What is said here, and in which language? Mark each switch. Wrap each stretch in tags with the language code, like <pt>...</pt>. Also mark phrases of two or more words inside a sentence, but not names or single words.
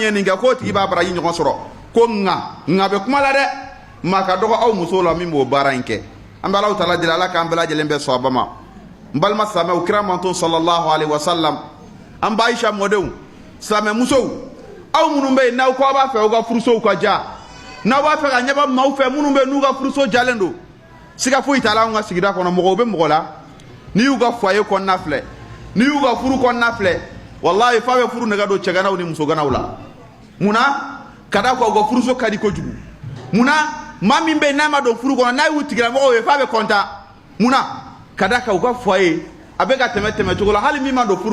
<bm>ye nin kɛ k'o tigi b'a baraji ɲɔgɔn sɔrɔ ko nka bɛ kuma la dɛ maa ka dɔgɔ aw musow la min b'o baara in kɛ an bɛ</bm> <ar>الله تعالى</ar> <bm>deli ala k'an bɛɛ lajɛlen bɛn sɔn a ba ma n balima silamɛw kira manto</bm> <ar>صلى الله عليه وسلم</ar> <bm>an ba Aisha mɔdenw silamɛ musow aw minnu bɛ yen n'aw ko aw b'a fɛ aw ka furusow ka ja n'aw b'a fɛ ka ɲɛbɔ maaw fɛ minnu bɛ yen n'u ka furuso jalen don siga foyi t'a la anw ka sigida kɔnɔ mɔgɔw bɛ mɔgɔ la n'i y'u ka foyer kɔnɔna filɛ n'i y'u ka furu kɔnɔna filɛ wallahi f'a bɛ furu nɛgɛ don cɛganaw ni musoganaw la munna ka da k'aw ka furuso ka di kojugu munna maa min bɛ yen n'a ma don furu kɔnɔ n'a y'u tigilamɔgɔw ye f'a bɛ kɔntan munna ka da k'aw ka foyer a bɛ ka tɛmɛ cogo la hali min ma don furu</bm>